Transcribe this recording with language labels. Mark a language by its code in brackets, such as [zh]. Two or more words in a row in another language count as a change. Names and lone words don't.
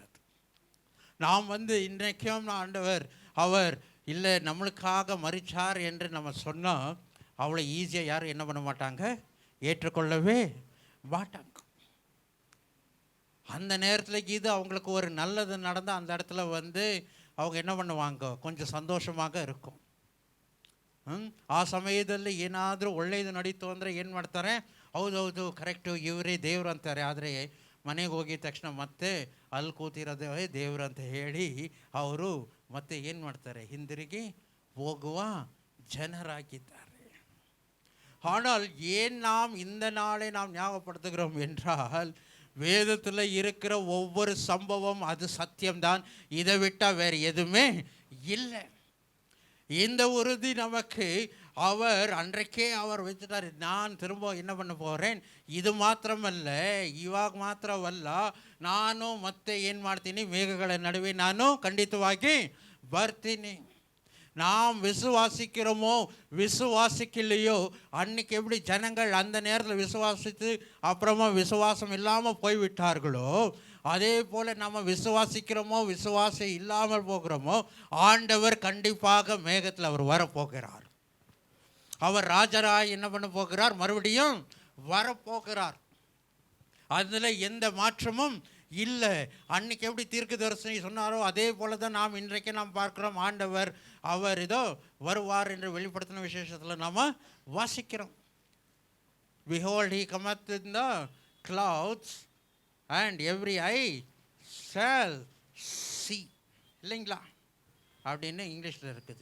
[ta] நாம் இன்றைக்கும் ஆண்டவர் அவர் இல்லை நம்மளுக்காக மரிச்சார் என்று நம்ம சொன்னால் அவ்வளோ ஈஸியாக யாரும் என்ன பண்ண மாட்டாங்க, ஏற்றுக்கொள்ளவே மாட்டாங்க. அந்த நேரத்தில் இது அவங்களுக்கு ஒரு நல்லது நடந்தால் அந்த இடத்துல அவங்க என்ன பண்ணுவாங்க, கொஞ்சம் சந்தோஷமாக இருக்கும். [kn] ಆ ಸಮಯದಲ್ಲಿ ಏನಾದರೂ ಒಳ್ಳೆಯದು ನಡೀತು ಅಂದರೆ ಏನು ಮಾಡ್ತಾರೆ, ಹೌದೌದು ಕರೆಕ್ಟು ಇವರೇ ದೇವರು ಅಂತಾರೆ. ಆದರೆ ಮನೆಗೆ ಹೋಗಿದ ತಕ್ಷಣ ಮತ್ತೆ ಅಲ್ಲಿ ಕೂತಿರೋದೇ ದೇವರು ಅಂತ ಹೇಳಿ ಅವರು ಮತ್ತೆ ಏನು ಮಾಡ್ತಾರೆ, ಹಿಂದಿರುಗಿ ಹೋಗುವ ಜನರಾಗಿದ್ದಾರೆ. [ta] ஆனால் ஏன் நாம் இந்த நாளை நாம் ஞாபகப்படுத்துகிறோம் என்றால், வேதத்தில் இருக்கிற ஒவ்வொரு சம்பவம் அது சத்தியம்தான். இதை விட்டால் வேறு எதுவுமே இல்லை. இந்த உறுதி நமக்கு அவர் அன்றைக்கே அவர் வச்சுட்டார். நான் திரும்ப என்ன பண்ண போகிறேன், [kn] ಇದು ಮಾತ್ರವಲ್ಲ, ಇವಾಗ ಮಾತ್ರವಲ್ಲ, ನಾನು ಮತ್ತೆ ಏನು ಮಾಡ್ತೀನಿ, ಮೇಘಗಳ ನಡುವೆ ನಾನು ಖಂಡಿತವಾಗಿ ಬರ್ತೀನಿ. [ta] நாம் விசுவாசிக்கிறோமோ விசுவாசிக்கலையோ, அன்னைக்கு எப்படி ஜனங்கள் அந்த நேரத்தில் விசுவாசித்து அப்புறமா விசுவாசம் இல்லாமல் போய்விட்டார்களோ, அதே போல் நம்ம விசுவாசிக்கிறோமோ விசுவாசம் இல்லாமல் போகிறோமோ, ஆண்டவர் கண்டிப்பாக மேகத்தில் அவர் வரப்போகிறார். அவர் ராஜராய் என்ன பண்ண போகிறார்? மறுபடியும் வரப்போகிறார். அதில் எந்த மாற்றமும் இல்லை. அன்னைக்கு எப்படி தீர்க்கதரிசனி சொன்னாரோ அதே போல தான் நாம் இன்றைக்கு நாம் பார்க்கிறோம். ஆண்டவர் அவர் இதோ வருவார் என்று வெளிப்படுத்தின விசேஷத்தில் நாம் வாசிக்கிறோம். [en] Behold, he cometh in the clouds and every eye shall see. [ta] இல்லைங்களா? அப்படின்னு இங்கிலீஷில் இருக்குது.